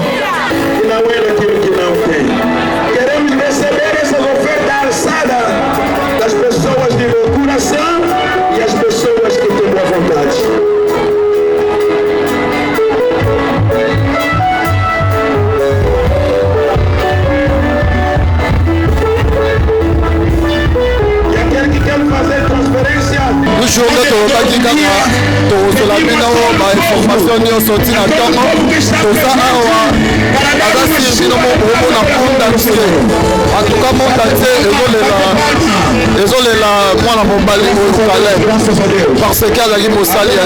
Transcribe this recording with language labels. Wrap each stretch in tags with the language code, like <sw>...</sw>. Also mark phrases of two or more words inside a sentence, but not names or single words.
<pt>Que não é daquilo que não tem. Queremos receber essas ofertas alçadas das pessoas de bom coração e as pessoas que têm boa vontade. E aquele que quer fazer transferência.</pt> <ln>Toujours tokaki kaka tokosola bino bainformation nyonso ntina ntongo toza awa aza sir bino omona</ln> <fr>monde entier</fr> <ln>antuka</ln> <fr>monde entier</fr> <ln>ezolela mwana mobali oyo Caleb</ln> <fr>parce que</fr> <ln>azalaki mosali ya</ln>